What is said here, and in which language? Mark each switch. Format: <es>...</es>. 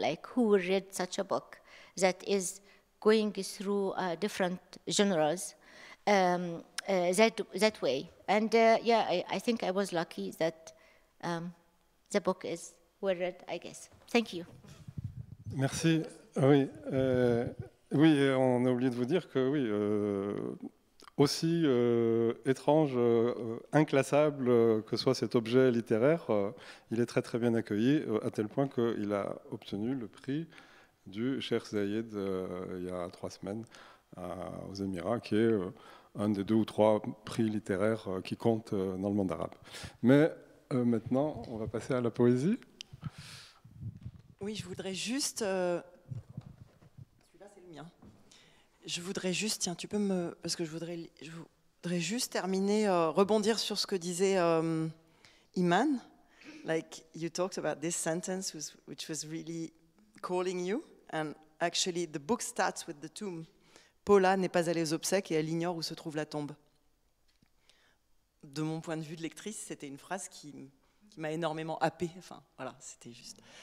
<en>Like, who will read such a book that is going through different genres that way? And yeah, I think I was lucky that the book is well read, I guess. Thank you.</en> <fr>Merci. Oui, oui, on a oublié de vous dire que oui, aussi étrange, inclassable que soit cet objet littéraire, il est très très bien accueilli, à tel point qu'il a obtenu le prix du Cheikh Zayed il y a 3 semaines aux Émirats, qui est un des 2 ou 3 prix littéraires qui comptent dans le monde arabe. Mais maintenant, on va passer à la poésie. Oui, je voudrais juste... Celui-là, c'est le mien. Je voudrais juste... Tiens, tu peux me... Parce que je voudrais juste terminer, rebondir sur ce que disait Iman.</fr> <en>Like, you talked about this sentence, which was really calling you. And actually, the book starts with the tomb.</en> <fr>Paula n'est pas allée aux obsèques et elle ignore où se trouve la tombe. De mon point de vue de lectrice, c'était une phrase qui m'a énormément happée. Enfin, voilà, c'était juste...</fr>